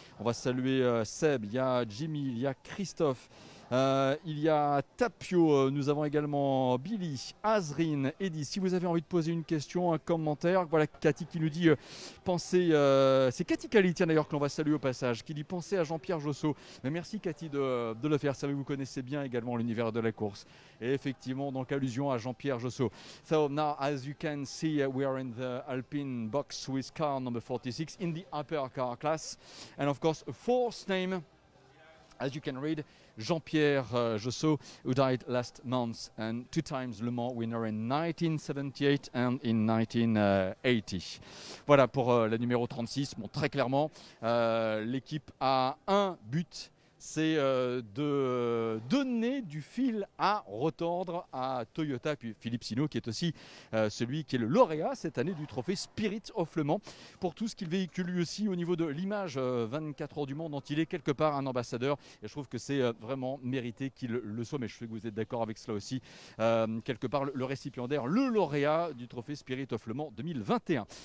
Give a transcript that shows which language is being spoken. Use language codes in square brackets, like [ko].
[fr] On va saluer Seb, il y a Jimmy, il y a Christophe, il y a Tapio, nous avons également Billy, Azrine, Eddy. Si vous avez envie de poser une question, un commentaire, voilà Cathy qui nous dit pensez, c'est Cathy Cali, tiens d'ailleurs que l'on va saluer au passage, qui dit pensez à Jean-Pierre Josso. Mais merci Cathy de le faire, ça vous connaissez bien également l'univers de la course. Et effectivement, donc allusion à Jean-Pierre Josso. [en] So now, as you can see, we are in the Alpine box with car number 46 in the upper car class. And of course, a fourth name, as you can read, Jean-Pierre Josso, who died last month and 2 times Le Mans winner in 1978 and in 1980. [fr] Voilà pour la numéro 36. Bon, très clairement, l'équipe a un but, c'est de donner du fil à retordre à Toyota, puis Philippe Sino qui est aussi celui qui est le lauréat cette année du trophée Spirit of Le Mans pour tout ce qu'il véhicule lui aussi au niveau de l'image 24 heures du Mans dont il est quelque part un ambassadeur, et je trouve que c'est vraiment mérité qu'il le soit, mais je sais que vous êtes d'accord avec cela aussi, quelque part le récipiendaire, le lauréat du trophée Spirit of Le Mans 2021.